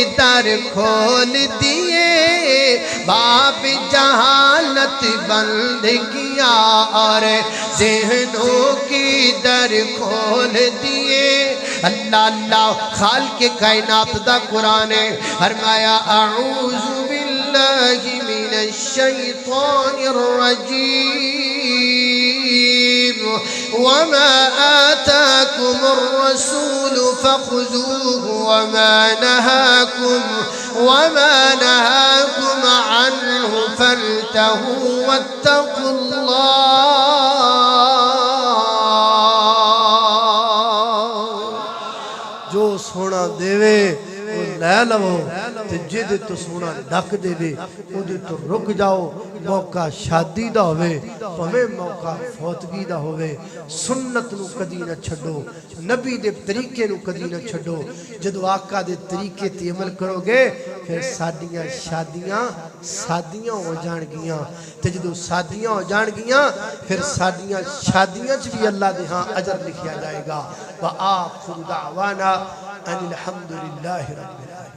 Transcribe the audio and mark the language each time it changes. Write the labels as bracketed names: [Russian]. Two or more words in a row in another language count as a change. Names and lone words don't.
[Urdu] در کھول دیے باب جہالت بند کیا اور ذہنوں کے در کھول دیے [Punjabi] اللہ اللہ خالق کائنات دا قرآن ہے فرمایا [Arabic] اعوذ باللہ من الشیطان الرجیم وما آتاكم الرسول فخذوه وما نهاكم عنه فانتهوا واتقوا الله [Punjabi] جو سونا دیوے وہ لے لو جد تو سونا ڈک دے دے اودے تو رک جاؤ موقع شادی دا ہوئے پویں موقع فوتگی دا ہوئے سنت نو کدی نہ چھڈو نبی دے طریقے نو کدی نہ چھڈو جدو آقا دے طریقے تے عمل کرو گے پھر ساڈیاں شادیاں ہو جان گیاں تے جدو شادیاں ہو جان گیاں پھر ساڈیاں شادیاں چ بھی اللہ دے ہاں اجر لکھیا جائے گا [Arabic] وآخر دعوانا ان الحمدللہ رب